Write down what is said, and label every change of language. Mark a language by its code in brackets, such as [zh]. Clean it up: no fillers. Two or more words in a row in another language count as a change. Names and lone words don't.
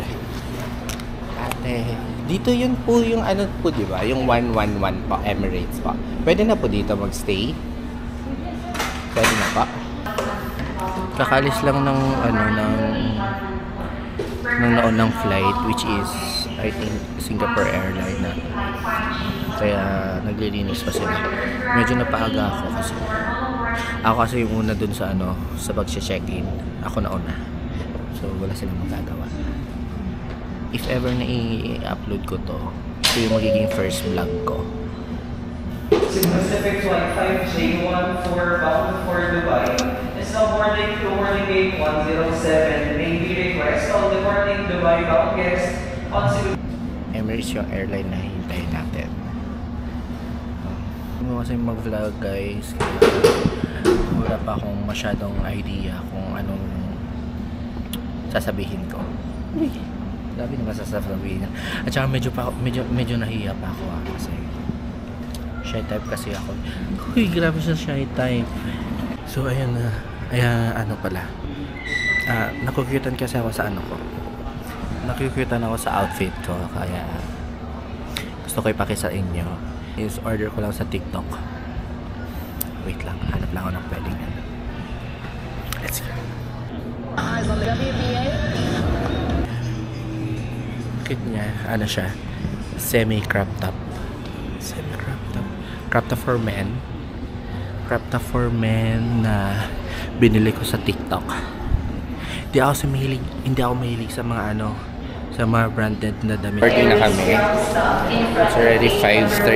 [tl] Ate, dito yun po yung ano po, di ba? Yung 111 po, Emirates po. Pwede na po dito magstay? Pwede na po. Kakalis lang ng naunang flight, [en] which is I think Singapore Airlines [tl] na. Kaya naglilinis pa sila. Medyo napaaga ako kasi yung una dun sa sa pag-check-in. Ako na una. So wala silang magagawa. If ever na i-upload ko to, ito yung magiging [en] first vlog [tl] ko. [en] Pacific Flight 5J1 bound for Dubai is now boarding to boarding gate 107. May we request all departing Dubai bound guests on [tl] Emirates yung airline na hintayin natin. Hindi mo kasi mag-vlog guys. Wala pa akong masyadong idea kung anong sasabihin ko. Uy, grabe naman sasabihin. At saka medyo nahiya pa ako kasi [en] shy type [tl] kasi ako. Uy, grabe siya [en] shy type. [tl] So ayan na. Nakukyutan kasi ako sa nakukyutan ako sa outfit ko. Kaya gusto ko ipakita sa inyo. Is order ko lang sa TikTok. Wait lang, hanap lang ako ng pwedeng. [en] Let's go. [tl] Kit niya, siya, [en] semi-crop top. Crop top for men. Crop top for men [tl] na binili ko sa TikTok. Hindi ako mahilig sa mga sa mga branded na damit. Party na kami. [en] It's already 5:30.